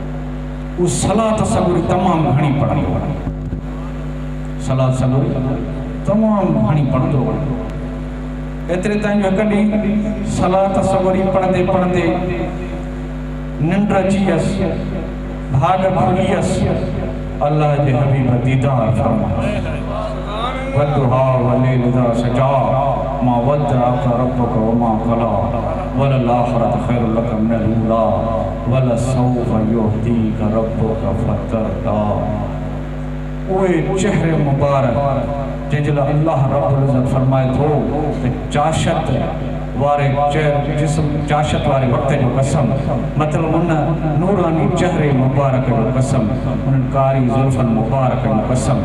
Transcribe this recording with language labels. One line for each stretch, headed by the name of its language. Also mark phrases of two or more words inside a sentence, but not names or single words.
Sindhi: उहा सलात सबूरी तमामु घणी पढ़णी, सलात सबूरी तमामु घणी पढ़ंदो एतिरे ताईं हिकु ॾींहुं सलात सवरी पढ़ंदे पढ़ंदे निंड अची वियसि भाग खुली वियसि अल्लाह जे हबीब दीदार फरमायो
Arabic: والضحى والليل إذا سجى ما ودعك ربك وما قلى وللآخرة خير لك من الأولى ولسوف يعطيك ربك فترضى.
Sindhi: उहे चेहरे मुबारक जंहिंजे लाइ
Arabic: الله رب العزة
Sindhi: फरमाए थो त चाशत वारे जिस्म चाशत वारे वक़्त जो कसम मतिलबु उन नूरानी चेहरे मुबारक जो कसम उन्हनि कारी ज़ुल्फ़नि मुबारक जो कसम।